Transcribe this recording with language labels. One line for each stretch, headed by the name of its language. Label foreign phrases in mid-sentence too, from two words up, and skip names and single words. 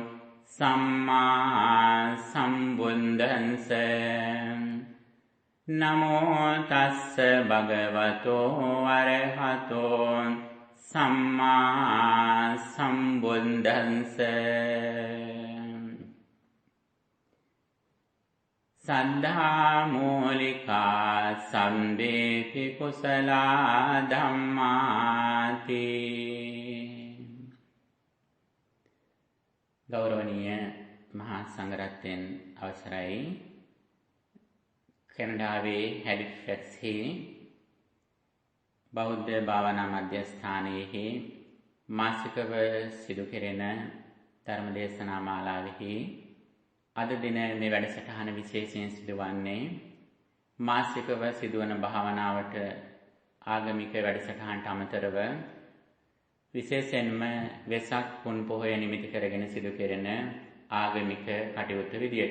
Pali: සම්මා සම්බුද්දස්ස නමෝ තස්ස භගවතෝ අරහතෝ සම්මා සම්බුද්දස්ස සද්ධා මූලිකා සම්බේති කුසලා ධම්මාති.
Sinhala: ගෞරවනීය මහා සංඝරත්නයන් අවසරයි. කැනඩාවේ හැලිෆැක්ස්හි බෞද්ධ භාවනා මධ්‍යස්ථානයෙහි මාසිකව සිදු කෙරෙන ධර්මදේශනා මාලාවෙහි අද දින මේ වැඩසටහන විශේෂයෙන් සිදුවන්නේ මාසිකව සිදුවන භාවනාවට ආගමික වැඩසටහනට අමතරව විශේෂයෙන්ම වෙසක් පුන් පොහොය නිමිති කරගෙන සිදු කෙරෙන ආගමික කටයුතු විදියට.